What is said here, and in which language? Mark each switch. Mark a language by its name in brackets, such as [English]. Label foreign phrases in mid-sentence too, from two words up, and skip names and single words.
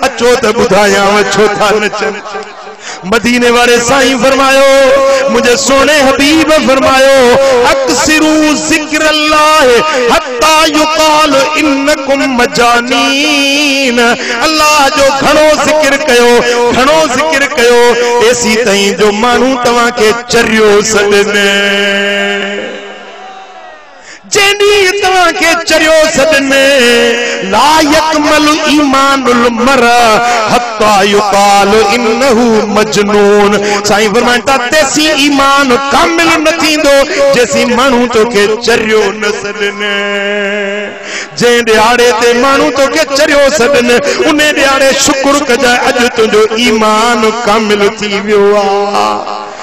[Sindhi] اچو ته ٻڌايانو ڇو ٿا نچن. مديني واري سائين فرمايو، منهنجي سهڻي حبيب فرمايو، [Arabic] "اڪثروا ذڪر الله حتى يقال انكم مجانين." [Sindhi] الله جو گهڻو ذڪر ڪيو، گهڻو ذڪر ڪيو، ايسي تائين جو ماڻهو توهان کي چريو سڏن. جنهن ڏينهن توهان کي چريو سڏن، [Arabic] لا يكمل ايمان المرء حتى يقال انه مجنون. [Sindhi] سائين فرمائن ٿا، تيسي ايمان ڪامل نه ٿيندو، جيسي ماڻهو توکي چريو نه سڏن. جنهن ڏهاڙي تي ماڻهو توکي چريو سڏن، ان ڏهاڙي شڪر ڪجائي، اڄ تنهنجو ايمان ڪامل ٿي ويو آهي.